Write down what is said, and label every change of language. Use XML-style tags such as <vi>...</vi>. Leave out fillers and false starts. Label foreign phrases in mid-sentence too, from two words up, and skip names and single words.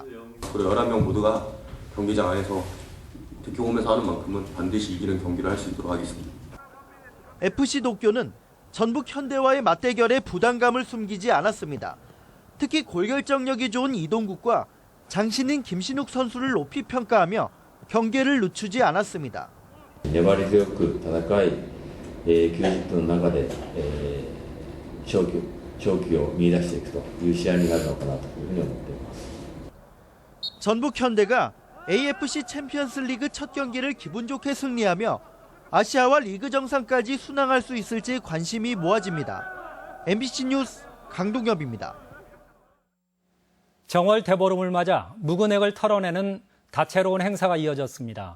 <ko>우리 11명 모두가 경기장 안에서 득표홈에서 하는 만큼은 반드시 이기는 경기를 할 수 있도록 하겠습니다. FC 도쿄는 전북 현대와의 맞대결에 부담감을 숨기지 않았습니다. 특히 골결정력이 좋은 이동국과 장신인 김신욱 선수를 높이 평가하며 경계를 늦추지 않았습니다.</ko> <ja>粘り強く戦い、90分の中で勝機を見出していくという試合になるのかなというふうに思っています。</ja> <ko>전북 현대가 AFC 챔피언스 리그 첫 경기를 기분 좋게 승리하며 아시아와 리그 정상까지 순항할 수 있을지 관심이 모아집니다. MBC 뉴스 강동엽입니다. 정월 대보름을 맞아 묵은 액을 털어내는 다채로운 행사가 이어졌습니다.</ko>